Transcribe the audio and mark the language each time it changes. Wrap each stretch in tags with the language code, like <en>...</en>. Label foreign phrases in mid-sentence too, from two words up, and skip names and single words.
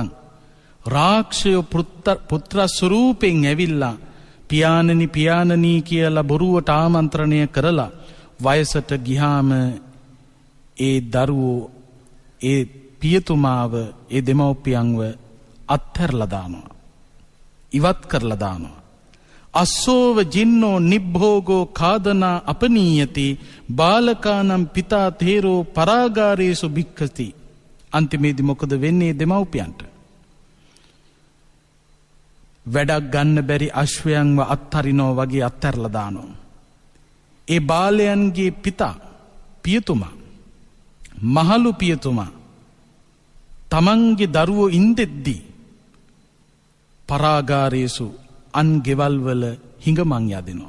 <si>රාක්ෂයෝ පුත්‍ර ස්වරූපෙන් ඇවිල්ලා පියාණනි පියාණනී කියලා බොරුවට ආමන්ත්‍රණය කරලා වයසට ගියාම ඒ දරුවෝ ඒ පියතුමාව, ඒ දෙමව්පියන්ව අත්හැරලා දානවා, ඉවත් කරලා දානවා.</si> <pi>අස්සෝව ජින්නෝ නිබ්භෝගෝ කාදනා අපනීයති බාලකානම් පිතා තේරෝ පරාගාරේසු භික්ඛති.</pi> <si>අන්තිමේදී මොකද වෙන්නේ දෙමව්පියන්ට? වැඩක් ගන්න බැරි අශ්වයන්ව අත්හරිනෝ වගේ අත්හැරලා දානවා. ඒ බාලයන්ගේ පිතා, පියතුමා, මහලු පියතුමා තමන්ගේ දරුවෝ ඉන්දෙද්දී පරාගාරේසු අන් ගෙවල් වල හිඟමන් යදිනවා.</si>